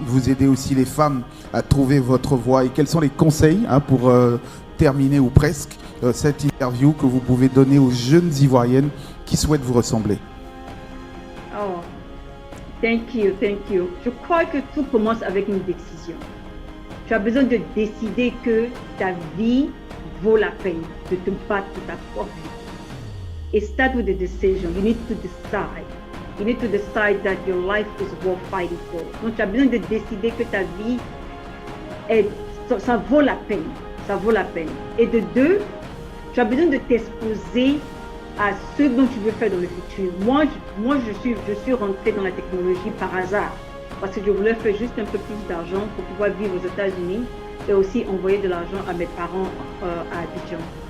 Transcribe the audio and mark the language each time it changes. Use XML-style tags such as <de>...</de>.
<fr>Vous aidez aussi les femmes à trouver votre voie. Et quels sont les conseils, hein, pour terminer ou presque cette interview que vous pouvez donner aux jeunes Ivoiriennes qui souhaitent vous ressembler?</fr> <en>Oh, thank you.</en> <fr>Je crois que tout commence avec une décision. Tu as besoin de décider que ta vie vaut la peine de te battre pour ta propre vie.</fr> <en>It starts with a decision. You need to decide. You need to decide that your life is worth fighting for.</en> <fr>Donc tu as besoin de décider que ta vie ça vaut la peine. Ça vaut la peine. Et de deux, tu as besoin de t'exposer à ce dont tu veux faire dans le futur. Moi je suis rentrée dans la technologie par hasard, parce que je voulais faire juste un peu plus d'argent pour pouvoir vivre aux États-Unis et aussi envoyer de l'argent à mes parents à Abidjan.</fr>